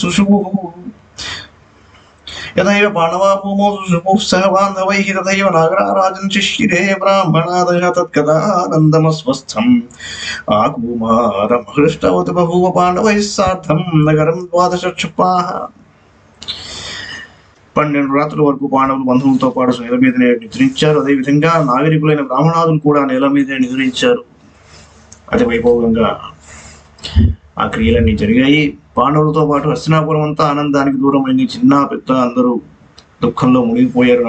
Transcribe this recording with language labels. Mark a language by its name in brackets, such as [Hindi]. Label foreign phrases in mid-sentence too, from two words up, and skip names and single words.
[Sanskrit] भूमौ सुषुपुः सह बान्धवैः तथैव नागराराजन् शिशिरे ब्राह्मणादयः तत्कथानन्दमस्वस्थम् आकुमारमहृष्टवत् बभूव पाण्डवैः सार्धं नगरं द्वादशक्षपाः [Telugu] 12 రాత్రుల వరకు పాండవులు బంధువులతో పాటు నేల మీదనే నిద్రించారు. అదేవిధంగా నాగరికులైన బ్రాహ్మణాదులు కూడా నేల మీదనే నిద్రించారు. అతి వైభవంగా ఆ క్రియలన్నీ జరిగాయి. పాండవులతో పాటు హస్తినాపురం అంతా ఆనందానికి దూరమైంది. చిన్న పెద్ద అందరూ దుఃఖంలో మునిగిపోయారు.